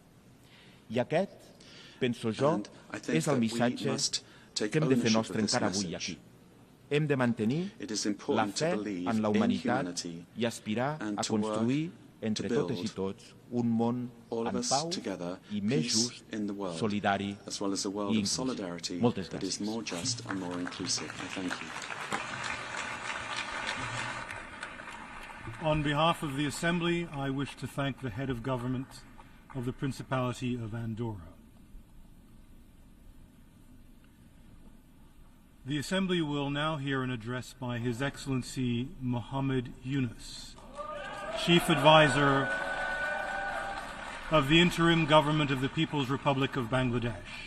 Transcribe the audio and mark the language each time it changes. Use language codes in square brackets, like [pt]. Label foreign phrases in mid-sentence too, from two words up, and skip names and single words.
[ca] I aquest, penso jo, és el missatge que hem de fer nostre encara avui aquí. Hem de mantenir la fe en la humanitat i aspirar a construir entre totes i tots un món en pau i més just, solidari i inclusiu. Moltes gràcies. [en] On behalf of the Assembly, I wish to thank the head of government of the Principality of Andorra. The Assembly will now hear an address by His Excellency Mohammed Yunus, Chief Advisor of the Interim Government of the People's Republic of Bangladesh.